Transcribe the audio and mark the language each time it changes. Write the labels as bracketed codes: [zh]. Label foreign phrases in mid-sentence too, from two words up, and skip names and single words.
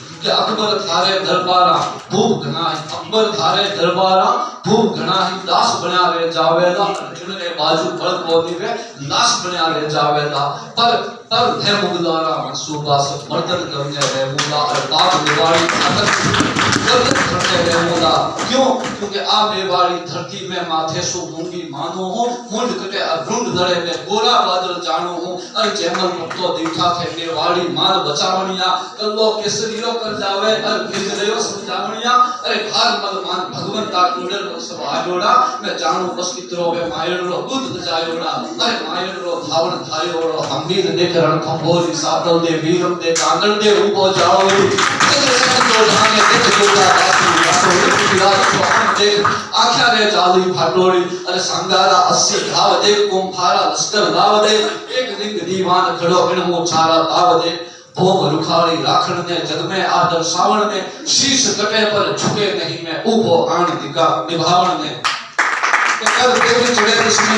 [raj] कि अकबर थारे दरबारा भूप घनाई, अकबर थारे दरबारा भूप घनाई, दास बना रे जावेदा, अर्जुन रे बाजू बल को दिवे नाश बना रे जावेदा, पर है मुगलारा मनसूबा सब मर्दन करने रे मुला, और बाप निवाड़ी खातर गर्दन करने रे मुला। क्यों? क्योंकि आ मेवाड़ी धरती में माथे सो मूंगी मानो हूं, मुंड कटे अरुंड धड़े में गोरा बादल जानो हूं, अरे जयमल भक्तो दीठा थे मेवाड़ी माल बचावणिया, कल्लो केसरीरो कर जावे अर भिजरेयो समझावणिया, अरे भार मलमान भगवंता कुंडल सब आयोड़ा, मैं जानू बस कितरो वे मायण रो दूध जायोड़ा, अरे मायण रो धावण धायोड़ो हमीर देख रण खंभोरी सातल दे वीरम दे कांगड़ दे ऊपो जाओरी, तो ढाने देख जोड़ा देख आख्या रे जाली फाटोड़ी, अरे संगारा 80 घाव दे कुंभारा लश्कर लाव दे, एक लिंग दीवान खड़ो इणमो छारा ताव दे, भोग रुखाड़ी राखण ने जग में आदर सावण ने, शीश कटे पर झुके नहीं मैं ऊपो आण दिका निभावण ने, कर देव चढ़े दुश्मनी